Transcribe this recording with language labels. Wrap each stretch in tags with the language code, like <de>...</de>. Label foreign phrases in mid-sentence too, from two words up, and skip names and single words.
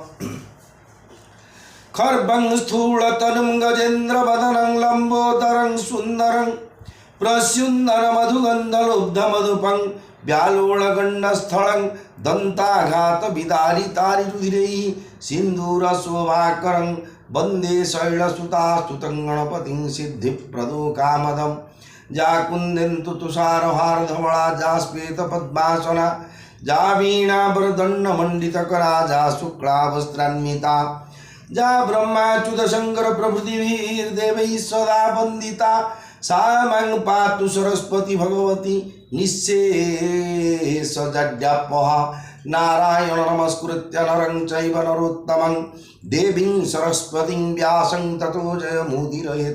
<sa>खर्वं स्थूलतनुं गजेन्द्रवदनं लम्बोदरं सुन्दरं प्रस्युन्दरमधुगन्धलुब्धमधुपं व्यालोळगण्डस्थलं दन्ताघातविदारितारिरुधिरैः सिन्दूरशोभाकरं वन्दे शैलसुतास्तुतं गणपतिं सिद्धिप्रदो कामदं। जा कुन्देन्दु तुषारहारधवला जा श्वेतपद्मासना जा वीणावरदण्डमण्डितकरा जा शुक्लावस्त्रान्विता जा ब्रह्माच्युत शंकर प्रभृतिभिर्देवैः सदा वन्दिता सा मां पातु सरस्वती भगवती निःशेषजड्यापहा। नारायण नमस्कृत्य नरं चैव नरोत्तमं देवीं सरस्वतीं व्यासं ततो जयमुदीरयेत्।</sa>